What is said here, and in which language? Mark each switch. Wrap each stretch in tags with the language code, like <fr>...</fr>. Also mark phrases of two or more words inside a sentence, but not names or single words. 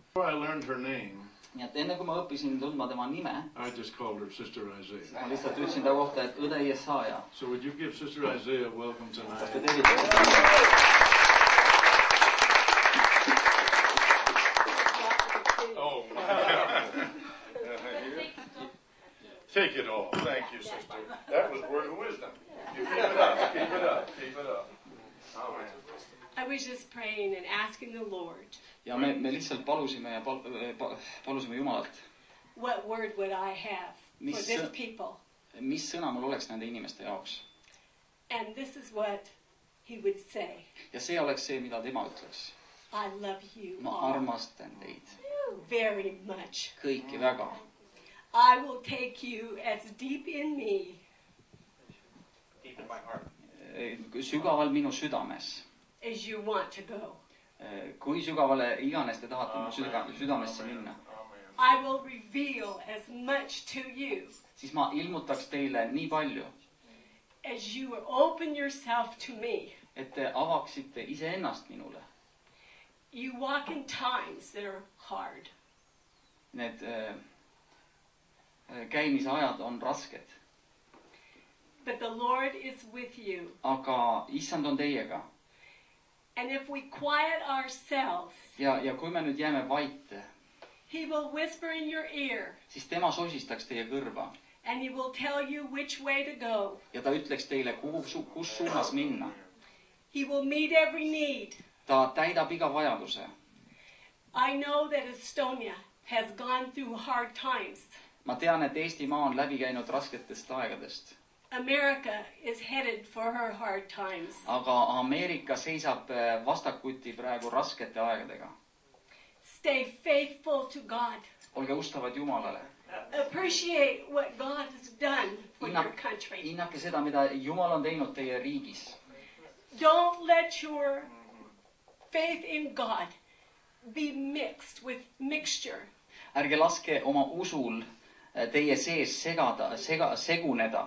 <en>Before I learned her name,</en> <et>nii et enne kui ma õppisin tundma tema nime,</et> <en>I just called her Sister Isaiah.</en> <et>ma lihtsalt ütlesin ta kohta, et õde Jesaja.</et> <en>So would you give Sister Isaiah welcome</en> <et>Kas te</et> <en>tonight?</en> <et>tervitate?</et> <en>Oh, take it all. Thank you, sister. That was word of wisdom. You keep it up, keep it up, keep it up. Amen. I was just praying and asking the Lord,</en> <et>Ja me lihtsalt palusime ja palusime Jumalalt,</et> <en>what word would I have for</en> <et>Mis-</et> <en>this people?</en> <et>mis sõna mul oleks nende inimeste jaoks.</et> <en>And this is what he would say.</en> <et>Ja see oleks see, mida tema ütleks.</et> <en>I love you</en> <et>Ma</et> <en>all</en> <et>armastan teid</et> <en>very much.</en> <et>kõiki väga.</et> <en>I will take you as deep in me</en> <et>Sügaval minu südames.</et> <en>as you want to go.</en> <et>Kui sügavale iganes te tahate mu südamesse minna,</et> <en>I will reveal as much to you</en> <et>siis ma ilmutaks teile nii palju,</et> <en>as you open yourself to me.</en> <et>et te avaksite iseennast minule.</et> <en>You walk in times that are hard.</en> <et>Need käimisajad on rasked,</et> <en>But the Lord is with you.</en> <et>aga issand on teiega.</et> <en>And if we quiet ourselves,</en> <et>Ja kui me nüüd jääme vaite,</et> <en>he will whisper in your ear</en> <et>siis tema sosistaks teie kõrva</et> <en>and he will tell you which way to go.</en> <et>ja ta ütleks teile, kus suunas minna.</et> <en>He will meet every need.</en> <et>Ta täidab iga vajaduse.</et> <en>I know that Estonia has gone through hard times.</en> <et>Ma tean, et Eestimaa on läbi käinud rasketest aegadest.</et> <en>America is headed for her hard times.</en> <et>Aga Ameerika seisab vastakuti praegu raskete aegadega.</et> <en>Stay faithful to God.</en> <et>Olge ustavad Jumalale.</et> <en>Appreciate what God has done for your country.</en> <et>Hinnake seda, mida Jumal on teinud teie riigis.</et> <en>Don't let your faith in God be mixed with mixture.</en> <et>Ärge laske oma usul teie sees seguneda.</et>